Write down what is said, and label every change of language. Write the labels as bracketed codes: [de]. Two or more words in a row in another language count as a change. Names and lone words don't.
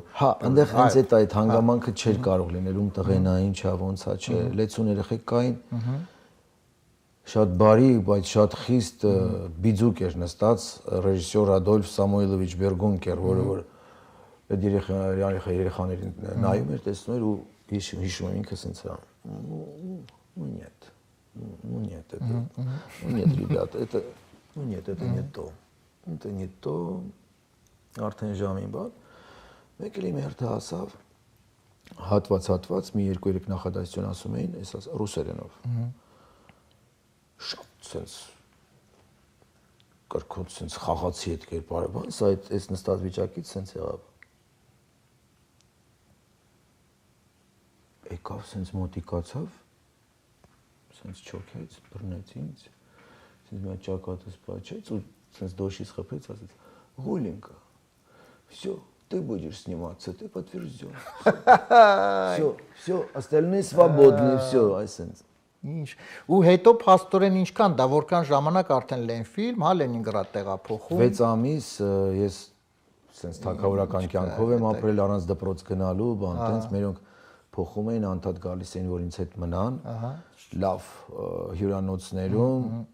[hy] Հա, այնտեղ հենց այդ հանգամանքը չէր կարող լինել, ում տղենային, չա ոնց է, չէ, լեցուն երեխեք կային։ Շատ բարի, բայց շատ խիստ բիձուկ էր նստած ռեժիսոր Ադոլֆ Սամուելովիչ Բերգունկեր, որը այդ երեխաներին նայում էր, տեսնում էր ու հիշում եմ ինքը սենց era. [ru] Нет, ребята, это не то. Это не то. [hy] Արդեն ժամին բան։ Մեկ էլ իմ հերթը հասավ, հատված մի 2-3 նախադասություն ասում էին, ես ռուսերենով։ Շատ սենց կրկոտ սենց խաղացի այդ կերպարը, բան, սա այս նստած վիճակից սենց եղավ։ Եկավ սենց մոտիկացավ, սենց չոքեց, բռնեց ինձ, սենց մի ճակատս պաչեց ու սենց դոշից խփեց, ասեց. [ru] «Гуленька, все, ты будешь сниматься, ты подтвержден. Все, остальные свободны, все, [hy] այսենց»։ Ինչ։ Ու հետո փաստորեն ինչքան, դա որքան ժամանակ արդեն Լենֆիլմ, հա, Լենինգրադ տեղափոխում։ 6 ամիս ես սենց թագավորական կյանքով եմ ապրել առանց դպրոց գնալու, բան, տենց մերոնք փոխում էին, անդադ գալիս էին, որ ինձ հետ մնան, լավ հյուրանոցներում,